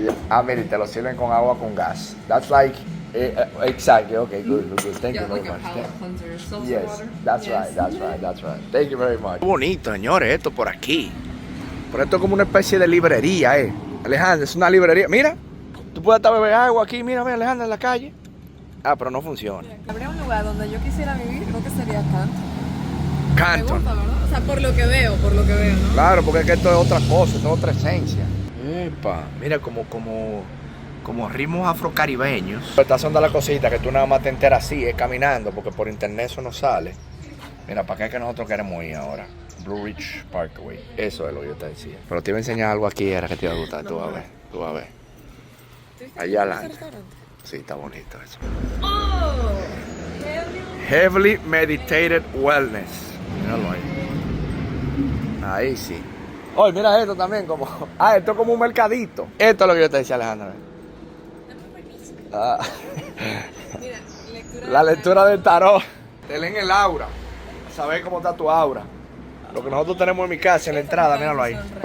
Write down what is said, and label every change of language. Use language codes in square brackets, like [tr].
[es] Ah, mire, te lo sirven con agua con gas. [en] That's like, exactly, okay, good. Thank you very much. Cleanser, seltzer Yes, water. that's right. Thank you very much. [es] Qué bonito, señores, esto por aquí. Pero esto es como una especie de librería, Alejandra, es una librería. Mira, tú puedes estar beber agua aquí, mira, Alejandra, en la calle. Ah, pero no funciona. Habría un lugar donde yo quisiera vivir, creo que sería Canton. Canton. Me gusta, ¿verdad? O sea, por lo que veo, ¿no? Claro, porque es que esto es otra cosa, esto es otra esencia. Epa, mira como ritmos afrocaribeños. Estas son de las cositas que tú nada más te enteras así, es caminando, porque por internet eso no sale. Mira, ¿para qué es que nosotros queremos ir ahora? Blue Ridge Parkway. Eso es lo que yo te decía. Pero te iba a enseñar algo aquí, era que te iba a gustar. Tú vas a ver. Allá adelante. Sí, está bonito eso. Oh, [en] Heavily Meditated Wellness. [es] Míralo ahí. Ahí sí. Oye, mira esto también como... Ah, esto es como un mercadito. Esto es lo que yo te decía, Alejandra. Ah. mira, La lectura del tarot. Te leen el aura. A saber cómo está tu aura. Lo que nosotros tenemos en mi casa, en la entrada, míralo ahí.